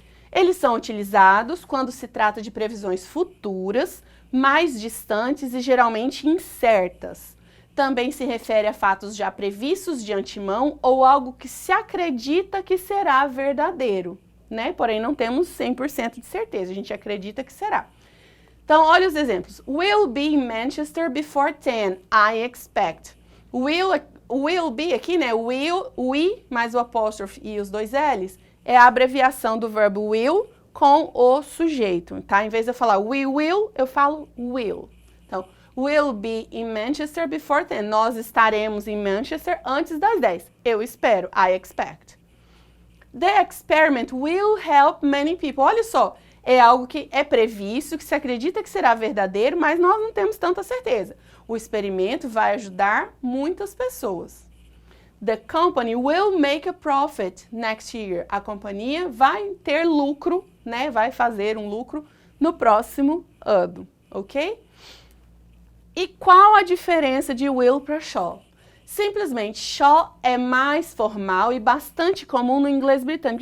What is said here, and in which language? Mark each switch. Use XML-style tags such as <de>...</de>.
<pt>Eles são utilizados quando se trata de previsões futuras, mais distantes e geralmente incertas. Também se refere a fatos já previstos de antemão ou algo que se acredita que será verdadeiro, né? Porém, não temos 100% de certeza, a gente acredita que será. Então, olha os exemplos.</pt> <en>Will be in Manchester before 10, I expect.</en> <pt>Will be aqui, né? We, mais o apóstrofe e os dois L's, é a abreviação do verbo will com o sujeito, tá? Em vez de eu falar we will, eu falo will. Então,</pt> <en>will be in Manchester before 10.</en> <pt>Nós estaremos em Manchester antes das 10. Eu espero.</pt> <en>I expect. The experiment will help many people.</en> <pt>Olha só, é algo que é previsto, que se acredita que será verdadeiro, mas nós não temos tanta certeza. O experimento vai ajudar muitas pessoas.</pt> <en>The company will make a profit next year.</en> <pt>A companhia vai ter lucro, né? Vai fazer um lucro no próximo ano, ok? E qual a diferença de will para shall? Simplesmente, shall é mais formal e bastante comum no inglês britânico.</pt>